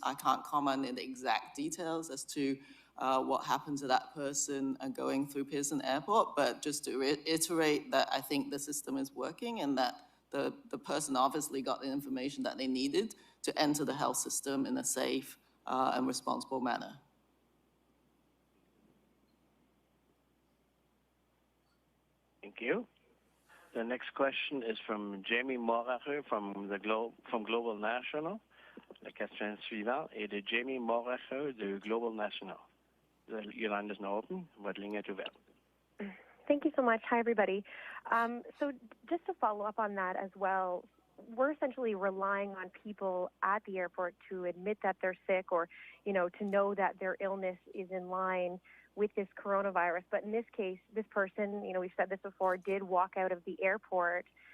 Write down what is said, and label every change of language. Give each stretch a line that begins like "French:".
English: I can't comment in the exact details as to what happened to that person going through Pearson Airport, but just to reiterate that I think the system is working and that the person obviously got the information that they needed to enter the health system in a safe and responsible manner. Thank you. The next question is from Jamie Moracher from Global National.
French: La question suivante est de Jamie Moracher de Global National.
English: Your line is now open.
French: Votre ligne est ouverte.
English: Thank you so much. Hi, everybody. So just to follow up on that as well, we're essentially relying on people at the airport to admit that they're sick or, to know that their illness is in line with this coronavirus. But in this case, this person, we've said this before, did walk out of the airport.